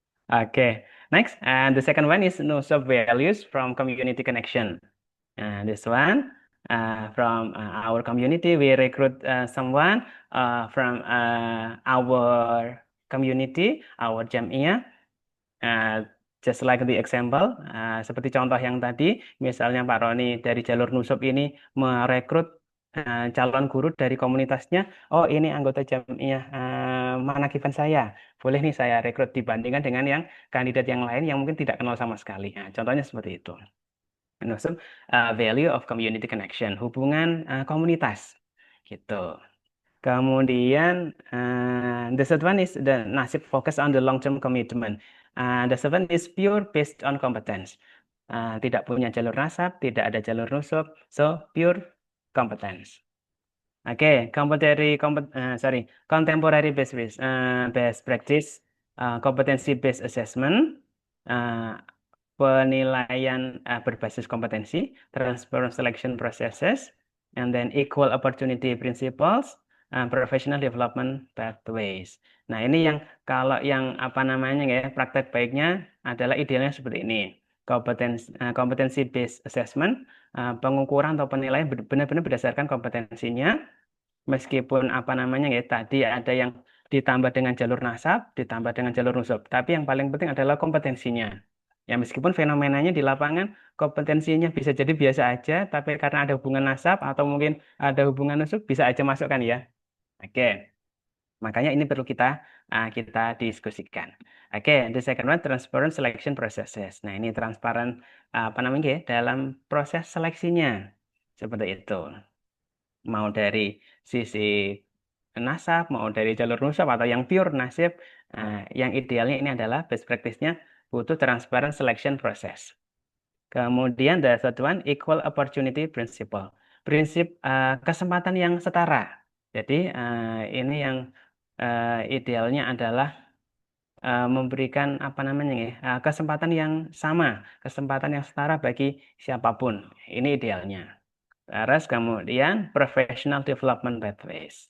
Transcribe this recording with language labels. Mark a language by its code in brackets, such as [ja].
[en] Okay, next, and the second one is no sub values from community connection. This one from our community, we recruit someone from our community, our jamiyah. Just like the example, [id] seperti contoh yang tadi, misalnya Pak Roni dari jalur Nusub ini merekrut calon guru dari komunitasnya. Oh, ini anggota jamiyah Manakiban saya. Boleh nih saya rekrut dibandingkan dengan yang kandidat yang lain yang mungkin tidak kenal sama sekali. Nah, contohnya seperti itu. [en] Nusub, value of community connection, [id] hubungan komunitas, gitu. [en] Kemudian, the third one is the nasib focus on the long-term commitment. The seventh is pure based on competence. [id] Tidak punya jalur nasab, tidak ada jalur nusub, [en] so pure competence. Oke, contemporary best practice, competency based assessment, [id] penilaian berbasis kompetensi, [en] transparent selection processes, and then equal opportunity principles, professional development pathways. [id] Nah, ini yang kalau yang apa namanya ya, praktek baiknya adalah idealnya seperti ini. Kompetensi based assessment, pengukuran atau penilaian benar-benar berdasarkan kompetensinya, meskipun apa namanya ya, tadi ada yang ditambah dengan jalur nasab, ditambah dengan jalur nusub, tapi yang paling penting adalah kompetensinya. Ya, meskipun fenomenanya di lapangan kompetensinya bisa jadi biasa aja, tapi karena ada hubungan nasab atau mungkin ada hubungan nusub bisa aja masuk kan ya. Oke, makanya ini perlu kita diskusikan. Oke, [en] the second one, transparent selection processes. [id] Nah, ini transparan apa namanya ya, dalam proses seleksinya. Seperti itu. Mau dari sisi nasab, mau dari jalur nusab atau yang pure nasib, yang idealnya ini adalah best practice-nya butuh transparent selection process. [en] Kemudian the third one, equal opportunity principle. [id] Prinsip kesempatan yang setara. Jadi ini yang idealnya adalah memberikan apa namanya ya, kesempatan yang sama, kesempatan yang setara bagi siapapun. Ini idealnya. Terus kemudian professional development pathways.